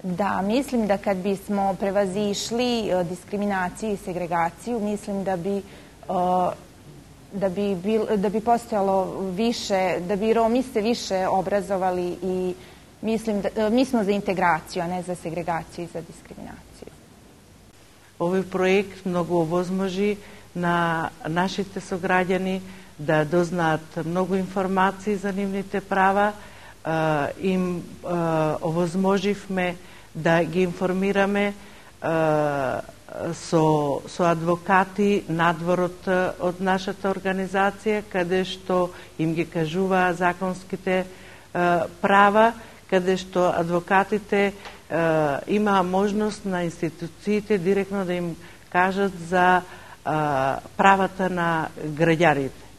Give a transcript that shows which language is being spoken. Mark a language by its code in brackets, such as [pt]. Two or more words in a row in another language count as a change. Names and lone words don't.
[sr] Da, mislim da kad bismo prevazišli diskriminaciju i segregaciju, mislim da bi postojalo više, da bi Romi se više obrazovali i mislim da mi smo za integraciju, a ne za segregaciju i za diskriminaciju. [mk] Овој проект многу овозможи на нашите сограѓани да дознаат многу информации за нивните права. Им овозможивме да ги информираме со адвокати надвор од нашата организација, каде што им ги кажуваа законските права, каде што адвокатите имаа можност на институциите директно да им кажат за правата на граѓаните.